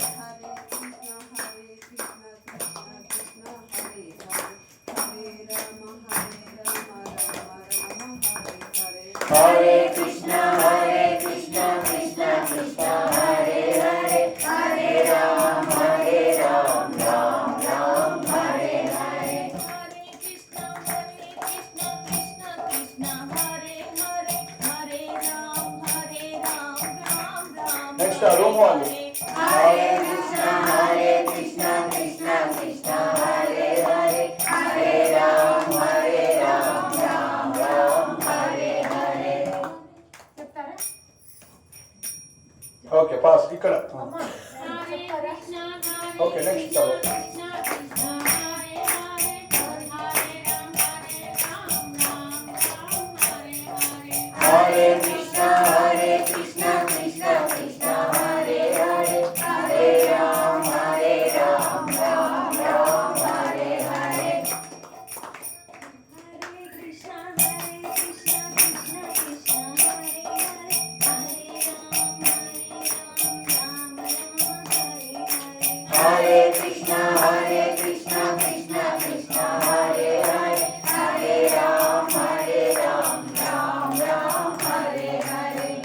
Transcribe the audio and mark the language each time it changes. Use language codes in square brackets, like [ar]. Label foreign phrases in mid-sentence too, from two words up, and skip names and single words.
[te] హరే కృష్ణ కృష్ణ కృష్ణ హరే హరే హరే రామ రామ హరే హరే. [en] next room [te] వాళ్ళు హరే కృష్ణ కృష్ణ కృష్ణ హరే హరే హరే రామ రామ హరే హరే. చెప్తారా? [en] okay pass [te] ఇక్కడ. హరే కృష్ణ [en] okay next [te] చదువు. హరే కృష్ణ కృష్ణ కృష్ణ హరే హరే హరే రామ రామ హరే హరే. హరే కృష్ణ కృష్ణ కృష్ణ హరే హరే హరే రామ రామ హరే హరే.